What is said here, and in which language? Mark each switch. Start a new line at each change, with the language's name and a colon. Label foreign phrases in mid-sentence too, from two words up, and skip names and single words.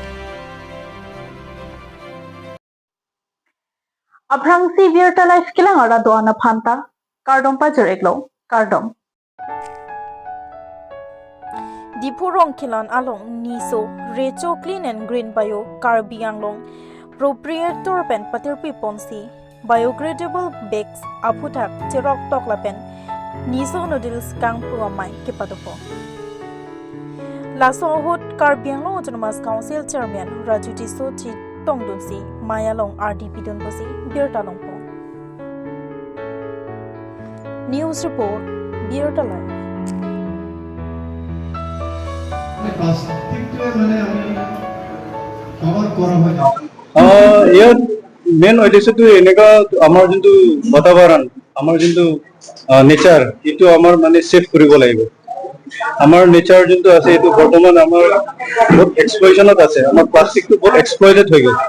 Karbi: Abrangsi Virtala Skilang Ara Doana Phanta Kardom Pajareklo Kardom Dipurong Kilan Along Niso Recho Clean and Green Bio Karbianglong Proprietor Pen Patirpi Ponsi
English: Biogradable Bags
Karbi: Aputak Tirok Toklapen Niso Noodles Kang Puamai Kipatopo Laso Hot Karbianglong Autonomous Council Chairman Rajuti Soti Tongdunsi Mayalong RDP Dunbosi Birtalongpo News Report Birtalai
Assamese: ইয়াত মেইন উদ্দেশ্যটো এনেকুৱা আমাৰ যোনটো বাতাবৰণ আমাৰ যোনটো নেচাৰ এইটো আমাৰ মানে সেভ কৰিব লাগিব আমাৰ নেচাৰ যোনটো আছে এইটো বৰ্তমান আমাৰ বহুত এক্সপ্লয়চনত আছে আমাৰ প্লাষ্টিকটো বহুত এক্সপ্লয়টেড হৈ গ'ল